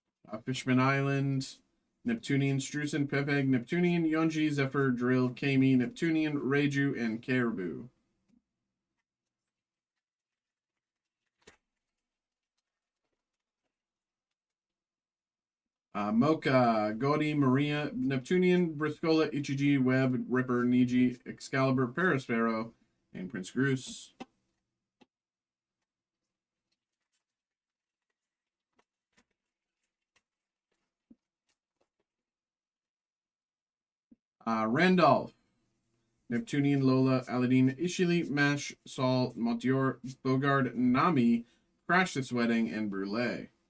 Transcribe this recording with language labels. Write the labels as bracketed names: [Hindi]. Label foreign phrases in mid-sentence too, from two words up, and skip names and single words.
[English] Fishman Island, Neptunian, Strusen, Pepeg, Neptunian, Yonji, Zephyr, Drill, Kami, Neptunian, Reiju, and Caribou. Mocha, Gaudi, Maria, Neptunian, Briscola, Ichiji, Web, Ripper, Niji, Excalibur, Perispero, and Prince Groose. Randolph, Neptunian, Lola, Aladdin, Ishili, Mash, Sol, Montior, Bogard, Nami, Crash This Wedding, and Brule.